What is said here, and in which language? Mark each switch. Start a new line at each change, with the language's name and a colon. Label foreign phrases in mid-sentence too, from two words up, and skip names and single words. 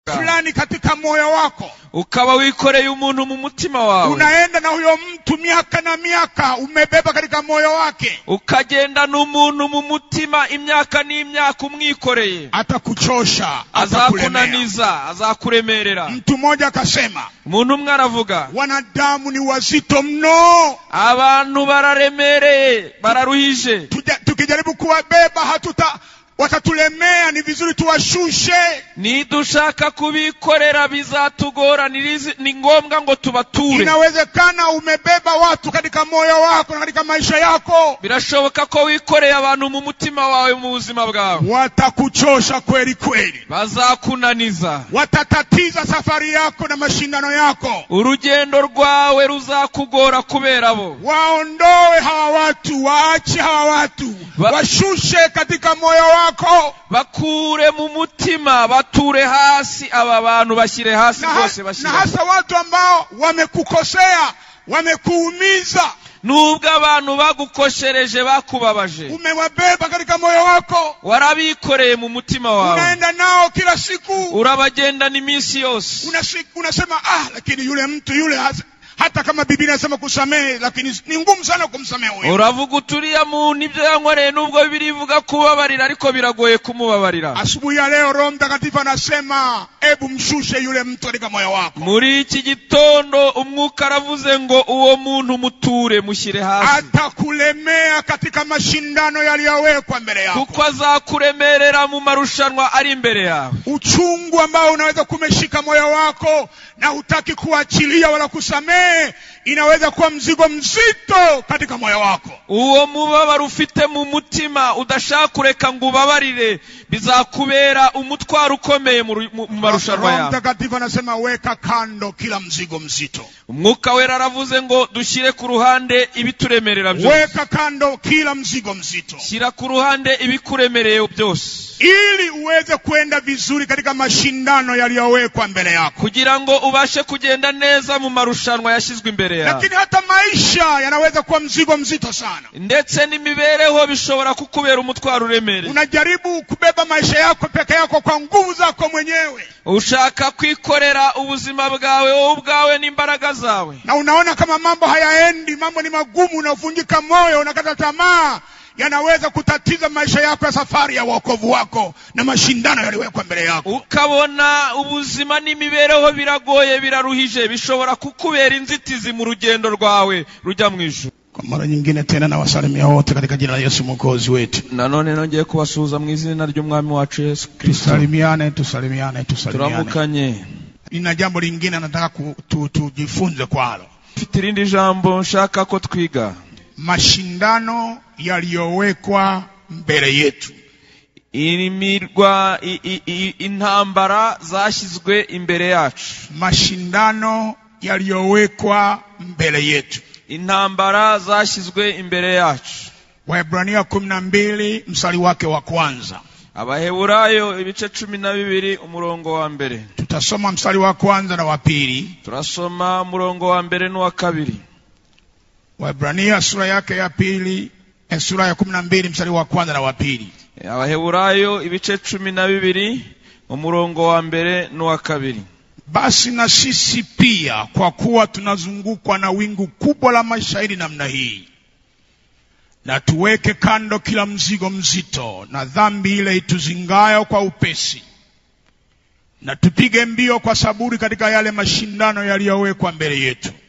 Swahili: fulani katika moyo wako,
Kinyarwanda: ukaba wikoreye umuntu mu mutima wawe,
Swahili: unaenda na huyo mtu miaka na miaka umebeba katika moyo wake,
Kinyarwanda: ukagenda n'umuntu mu mutima imyaka n'imyaka umwikoreye,
Swahili: atakuchosha,
Kinyarwanda: azakunaniza, azakuremerera.
Swahili: Mtu mmoja akasema,
Kinyarwanda: umuntu umwe aravuga,
Swahili: wanadamu ni wazito mno,
Kinyarwanda: abantu bararemereye, bararuhije,
Swahili: tukijaribu kuwabeba watatulemea, ni vizuri tuwashushe.
Kinyarwanda: Nidushaka kubikorera bizatugora, ni ngombwa ngo tubature.
Swahili: Inawezekana umebeba watu katika moyo wako na katika maisha yako,
Kinyarwanda: birashoboka ko wikoreye abantu mu mutima wawe mu buzima bwawe,
Swahili: watakuchosha kweli kweli,
Kinyarwanda: bazakunaniza,
Swahili: watatatiza safari yako na mashindano yako,
Kinyarwanda: urugendo rwawe ruzakugora kubera bo.
Swahili: Waondoe hawa watu, waache hawa watu, washushe katika moyo wako,
Kinyarwanda: bakure mu mutima, bature hasi aba bantu, bashyire hasi bose, bashyire.
Swahili: Na hasa watu ambao wamekukosea, wamekuumiza,
Kinyarwanda: nubwo abantu bagukoshereje, bakubabaje,
Swahili: umewabeba katika moyo wako,
Kinyarwanda: warabikoreye mu mutima wawe,
Swahili: unaenda nao kila siku,
Kinyarwanda: urabagenda n'iminsi yose,
Swahili: unasema lakini yule mtu yule hata kama Biblia inasema kusamehe, lakini ni ngumu sana kumsamehe huyo.
Kinyarwanda: Uravuga uturiya mu nibyo yankoreye, nubwo Biblia ivuga kubabarira, ariko biragoye kumubabarira.
Swahili: Asubuhi ya leo Roho Mtakatifu anasema, hebu mshushe yule mtu katika moyo wako.
Kinyarwanda: Muri iki gitondo umwuka aravuze ngo uwo muntu muture, mushyire hasi.
Swahili: Atakulemea katika mashindano yaliyowekwa mbele yako,
Kinyarwanda: kuko azakuremerera mu marushanwa ari imbere yawe.
Swahili: Uchungu ambao unaweza kumeshika moyo wako na hutaki kuachilia wala kusamehe, inaweza kuwa mzigo mzito katika moyo wako.
Kinyarwanda: Uwo mubabaro ufite mu mutima udashaka kureka ngo ubabarire, bizakubera umutwaro ukomeye mu marushanwa yawe.
Swahili: Mtakatifu anasema, weka kando kila mzigo mzito.
Kinyarwanda: Umwuka wera aravuze ngo dushyire ku ruhande ibituremerera byose.
Swahili: Weka kando kila mzigo mzito,
Kinyarwanda: shyira ku ruhande ibikuremereye byose,
Swahili: ili uweze kwenda vizuri katika mashindano yaliyowekwa mbele yako,
Kinyarwanda: kugira ngo ubashe kugenda neza mu marushanwa yashyizwe imbere yawe.
Swahili: Lakini hata maisha yanaweza kuwa mzigo mzito sana,
Kinyarwanda: ndetse n'imibereho bishobora kukubera umutwaro uremereye.
Swahili: Unajaribu kubeba maisha yako peke yako kwa nguvu zako mwenyewe,
Kinyarwanda: ushaka kwikorera ubuzima bwawe wowe ubwawe n'imbaraga zawe,
Swahili: na unaona kama mambo hayaendi, mambo ni magumu, unavunjika moyo, unakata tamaa. Yanaweza kutatiza maisha yako ya safari ya wokovu wako na mashindano yaliwekwa mbele yako.
Kinyarwanda: Ukabona ubuzima n'imibereho biragoye, biraruhije, bishobora kukubera inzitizi mu rugendo rwawe rujya mu ijuru.
Swahili: Kwa mara nyingine tena na wasalimia wote katika jina la Yesu Mwokozi wetu.
Kinyarwanda: Nanone nongeye kubasuhuza mu izina ry'umwami wacu Yesu Kristo.
Swahili: Tusalimiane.
Kinyarwanda: Turamukanye.
Swahili: Nina jambo lingine nataka tujifunze kwalo.
Kinyarwanda: Fitirindi jambo nshaka ko twiga.
Swahili: Mashindano yaliyowekwa mbele yetu.
Kinyarwanda: Imirwa intambara zashyizwe imbere yacu.
Swahili: Mashindano yaliyowekwa mbele yetu.
Kinyarwanda: Intambara zashyizwe imbere yacu.
Swahili: Waebrania 12 mstari wake wa kwanza.
Kinyarwanda: Abaheburayo ibice 12 umurongo wa mbere.
Swahili: Tutasoma mstari wa kwanza na wa pili.
Kinyarwanda: Turasoma umurongo wa mbere n'uwa kabiri.
Swahili: Waebrania sura yake ya pili, sura ya 12 mstari wa kwanza na wa pili.
Kinyarwanda: Abaheburayo ibice 12 umurongo wa mbere n'uwa kabiri.
Swahili: Basi na sisi pia, kwa kuwa tunazungukwa na wingu kubwa la mashahidi namna hii, na tuweke kando kila mzigo mzito na dhambi ile ituzingayo kwa upesi, na tupige mbio kwa saburi katika yale mashindano yaliyowekwa mbele yetu,